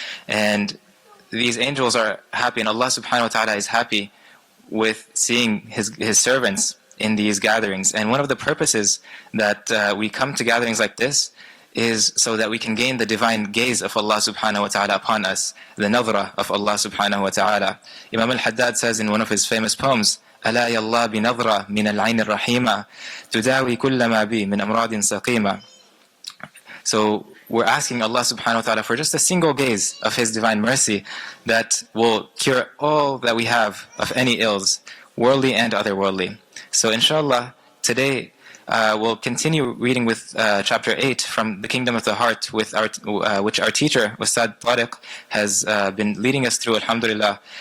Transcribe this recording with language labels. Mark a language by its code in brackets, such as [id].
[en] And these angels are happy, and Allah subhanahu wa ta'ala is happy with seeing His servants in these gatherings. And one of the purposes that we come to gatherings like this is so that we can gain the divine gaze of Allah subhanahu wa ta'ala upon us, the nadra of Allah subhanahu wa ta'ala. Imam al-Haddad says in one of his famous poems, [ar] ألا يا الله بنظرة من العين الرحيمة تداوي كل ما بي من أمراض سقيمة. [en] So we're asking Allah subhanahu wa ta'ala for just a single gaze of His divine mercy that will cure all that we have of any ills, worldly and otherworldly. So inshallah, today we'll continue reading with chapter 8 from the Kingdom of the Heart, which our teacher, Ustadh Tariq, has been leading us through, alhamdulillah.